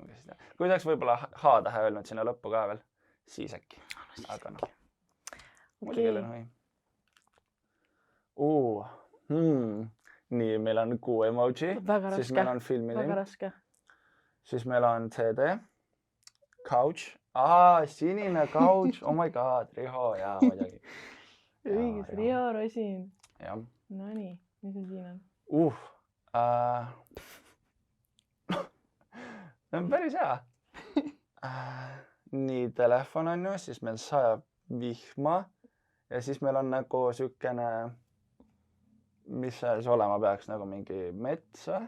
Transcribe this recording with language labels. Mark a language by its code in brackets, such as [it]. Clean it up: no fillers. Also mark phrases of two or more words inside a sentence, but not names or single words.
[et] Kui oleks võib-olla H-tähe öelnud sinna lõppu ka veel, siis äkki. Aga muidugi Ellen Hõim. Nii, meil on kuu emoji. Väga raske. Siis meil on filmilink. Väga raske. Siis meil on CD. Couch. Sinine couch. [en] Oh my god, [et] Riho. Jaa, muidugi. Õigus, Riho Rosin. Jah. Nonii, mis on siin on? See on päris hea. Nii, telefon on ju, siis meil sajab vihma ja siis meil on nagu sükene, mis see siis olema peaks, nagu mingi mets või?